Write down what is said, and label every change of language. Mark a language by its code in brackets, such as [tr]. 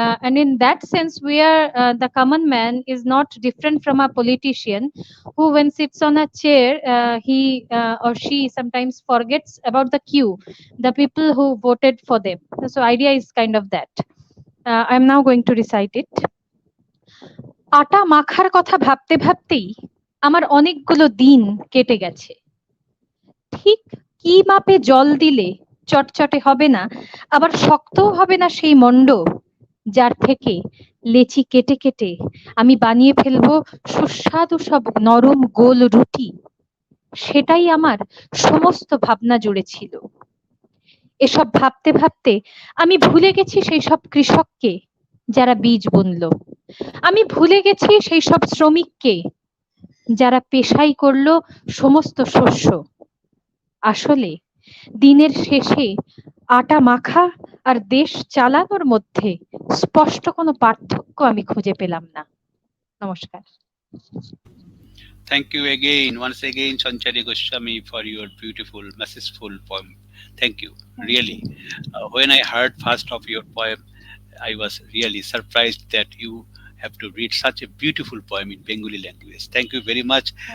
[en] And in that sense, we are the common man is not different from a politician who, when sits on a chair, he or she sometimes forgets about the queue, the people who voted for them. So idea is kind of that. I'm now going to recite it. [bn] আটা মাখার কথা ভাবতে ভাবতেই আমার অনেকগুলো দিন কেটে গেছে। ঠিক কি মাপে জল দিলে চটচটে হবে না, আবার শক্তও হবে না সেই মন্ড, যার থেকে লেচি কেটে কেটে আমি বানিয়ে ফেলবো সুস্বাদু সব নরম গোল রুটি, সেটাই আমার সমস্ত ভাবনা জুড়ে ছিল। এসব ভাবতে ভাবতে আমি ভুলে গেছি সেই সব কৃষককে যারা বীজ বুনলো, আমি ভুলে গেছি সেই সব শ্রমিককে যারা পেশাই করলো সমস্ত শস্য। আসলে দিনের শেষে আটা মাখা আর দেশ চালানোর মধ্যে স্পষ্ট কোনো পার্থক্য আমি খুঁজে পেলাম না। নমস্কার। [en] Thank you again, once again, Sanchari Goswami, for your beautiful, messageful poem. Thank you, really. When I heard first of your poem, I was really surprised that you have to read such a beautiful poem in Bengali language. Thank you very much.